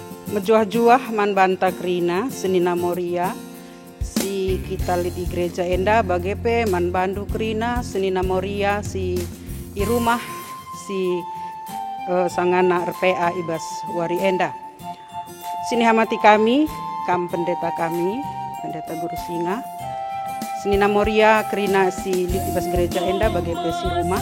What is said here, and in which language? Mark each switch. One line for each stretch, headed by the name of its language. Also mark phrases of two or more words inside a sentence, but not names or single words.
Batak Karo: Mejuah-juah man banta krina senina moria si kita lihat di gereja enda bagepe man bandu krina senina moria si i rumah si sangana RPA ibas wari enda. Sini hamati kami pendeta kami, pendeta Guru Singa. Senina moria krina si lihat ibas gereja enda bagepe si rumah.